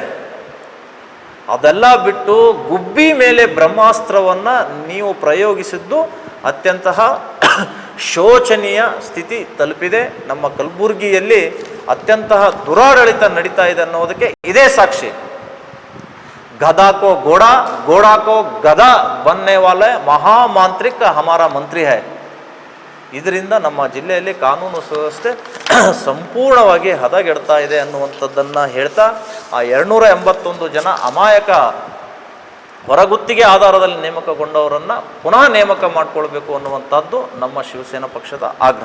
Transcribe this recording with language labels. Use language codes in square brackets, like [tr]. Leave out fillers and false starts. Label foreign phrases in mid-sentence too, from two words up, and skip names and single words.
[kn] ಅದೆಲ್ಲ ಬಿಟ್ಟು ಗುಬ್ಬಿ ಮೇಲೆ ಬ್ರಹ್ಮಾಸ್ತ್ರವನ್ನು ನೀವು ಪ್ರಯೋಗಿಸಿದ್ದು ಅತ್ಯಂತ ಶೋಚನೀಯ ಸ್ಥಿತಿ ತಲುಪಿದೆ. ನಮ್ಮ ಕಲಬುರಗಿಯಲ್ಲಿ ಅತ್ಯಂತ ದುರಾಡಳಿತ ನಡೀತಾ ಇದೆ ಅನ್ನೋದಕ್ಕೆ ಇದೇ ಸಾಕ್ಷಿ. [hi] गधा को घोड़ा, घोड़ा को गधा बनने वाले महामांत्रिक हमारा मंत्री है. [kn] ಇದರಿಂದ ನಮ್ಮ ಜಿಲ್ಲೆಯಲ್ಲಿ ಕಾನೂನು ಸುವ್ಯವಸ್ಥೆ ಸಂಪೂರ್ಣವಾಗಿ ಹದಗೆಡ್ತಾ ಇದೆ ಅನ್ನುವಂಥದ್ದನ್ನು ಹೇಳ್ತಾ, ಆ 281 ಜನ ಅಮಾಯಕ ಹೊರಗುತ್ತಿಗೆ ಆಧಾರದಲ್ಲಿ ನೇಮಕಗೊಂಡವರನ್ನು ಪುನಃ ನೇಮಕ ಮಾಡಿಕೊಳ್ಬೇಕು ಅನ್ನುವಂಥದ್ದು ನಮ್ಮ ಶಿವಸೇನಾ ಪಕ್ಷದ ಆಗ್ರಹ.